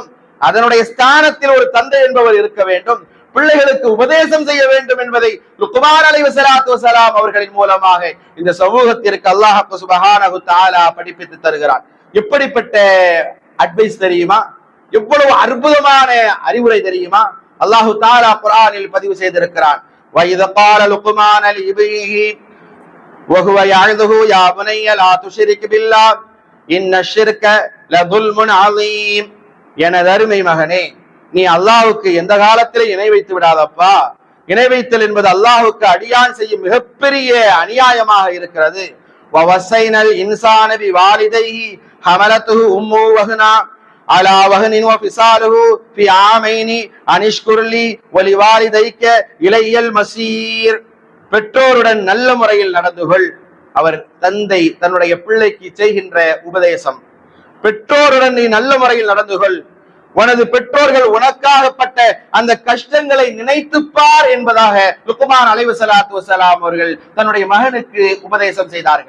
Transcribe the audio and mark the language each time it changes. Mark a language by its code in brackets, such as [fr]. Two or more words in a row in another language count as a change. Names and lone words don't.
[ta] அதனுடைய ஸ்தானத்தில் ஒரு தந்தை என்பவர் இருக்க வேண்டும், பிள்ளைகளுக்கு உபதேசம் செய்ய வேண்டும் என்பதை லுக்மான் [ar] عليه الصلاة والسلام [ta] அவர்களின் மூலமாக இந்த சமூகத்திற்கு அல்லாஹ் [ar] سبحانه تعالى [ta] படிப்பித்து தருகிறார். எப்படிப்பட்ட அட்வைஸ் தெரியுமா? எவ்வளவு அற்புதமான அறிவுரை தெரியுமா? அல்லாஹ் தஆலா குர்ஆனில் பதிவு செய்திருக்கிறார். [ar] وَإِذْ قَالَ لُقْمَانُ لِابْنِهِ وَهُوَ يَعِظُهُ يَا بُنَيَّ لَا تُشْرِكْ بِاللَّهِ إِنَّ الشِّرْكَ لَظُلْمٌ عَظِيمٌ. [ta] எனது அருமை மகனே, நீ அல்லாஹ்வுக்கு எந்த காலத்திலே இணை வைத்து விடாதப்பா. இணை வைத்தல் என்பது அல்லாஹ்வுக்கு அடியான் செய்யும் மிகப்பெரிய அநியாயமாக இருக்கிறது. [ar] وَوَصَّيْنَا الْإِنسَانَ بِوَالِدَيْهِ حَمَلَتْهُ أُمُّهُ وَهْنًا على وهن وفصاله في عامين أن اشكر لي ولوالديك إلي المصير. [ta] பெற்றோருடன் நல்ல முறையில் நடந்து கொள். அவர் தந்தை தன்னுடைய பிள்ளைக்கு செய்கின்ற உபதேசம். பெற்றோருடன் நீ நல்ல முறையில் நடந்து கொள். உனது பெற்றோர்கள் உனக்காகப்பட்ட அந்த கஷ்டங்களை நினைத்துப்பார் என்பதாக லுக்மான் [ar] عليه الصلاة والسلام [ta] அவர்கள் தன்னுடைய மகனுக்கு உபதேசம் செய்தார்கள்.